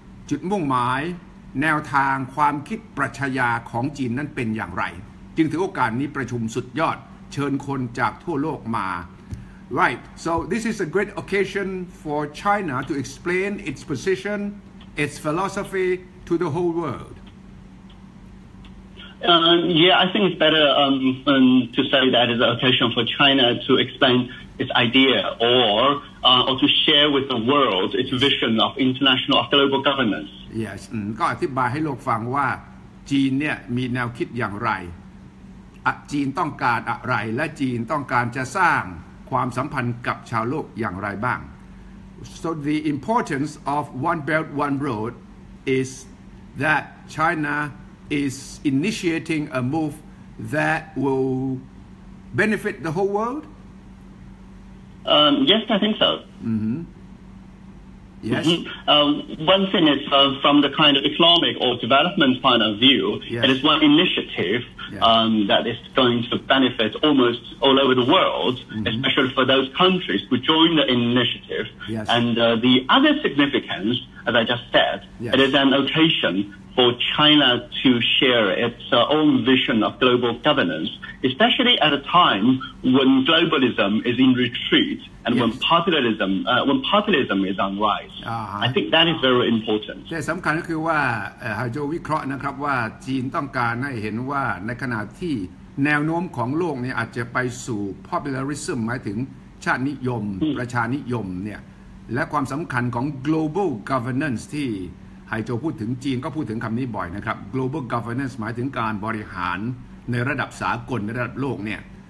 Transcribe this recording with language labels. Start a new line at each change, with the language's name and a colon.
Thai: จุดมุ่งหมายแนวทางความคิดปรัชญาของจีนนั้นเป็นอย่างไรจึงถือโอกาสนี้ประชุมสุดยอดเชิญคนจากทั่วโลกมา
English: Right, so this is a great occasion for China to explain its position, its philosophy to the whole world. I think it's better to say that it's an occasion for China to explain its idea or to share with the world its vision of international of global governance.
Thai: Yes, ก็อธิบายให้โลกฟังว่าจีนเนี่ยมีแนวคิดอย่างไรจีนต้องการอะไรและจีนต้องการจะสร้างความสัมพันธ์กับชาวโลกอย่างไรบ้าง
English: So the importance of One Belt One Road is that China is initiating a move that will benefit the whole world. Yes, I think so. Yes. One thing is from the kind of economic or development point of view, it is one initiative that is going to benefit almost all over the world, especially for those countries who join the initiative. And the other significance, as I just said, it is an occasion for China to share its own vision of global governance, especially at a time when globalism is in retreat and when populism is on rise. I think that is very important.
Thai: แต่สำคัญก็คือว่าฮาโจวิเคราะห์นะครับว่าจีนต้องการให้เห็นว่าในขณะที่แนวโน้มของโลกเนี่ยอาจจะไปสู่ popularism หมายถึงชาตินิยมประชานิยมเนี่ยและความสำคัญของ global governance ที่ ไฮโจพูดถึงจีนก็พูดถึงคำนี้บ่อยนะครับ global governance หมายถึงการบริหารในระดับสากลในระดับโลกเนี่ย